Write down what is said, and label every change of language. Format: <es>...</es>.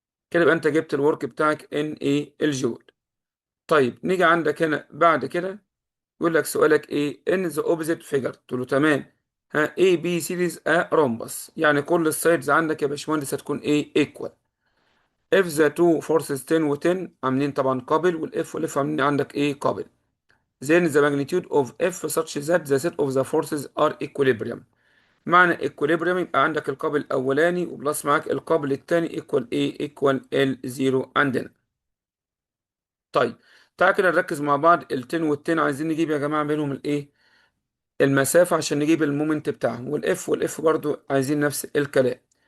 <ar>كده يبقى انت جبت الورك بتاعك ان ايه الجول. طيب نيجي عندك هنا بعد كده يقول لك سؤالك ايه ان ذا اوبزيت فيجر. قلت له تمام. اي بي سيريز رومبس يعني كل السايدز عندك يا باشمهندس هتكون ايه ايكوال. اف ذا تو فورسز 10 و10 عاملين طبعا قابل، والاف والاف عاملين عندك ايه قابل.</ar> <en>then the magnitude of F such that the set of the forces are equilibrium.</en> <ar>معنى equilibrium يبقى عندك القابل الأولاني وبلس معاك القابل التاني equal ايه equal L0 عندنا. طيب تعالى كده نركز مع بعض التن والتن عايزين نجيب يا جماعة بينهم الايه المسافة عشان نجيب المومنت بتاعهم، والاف برضو عايزين نفس الكلام.</ar>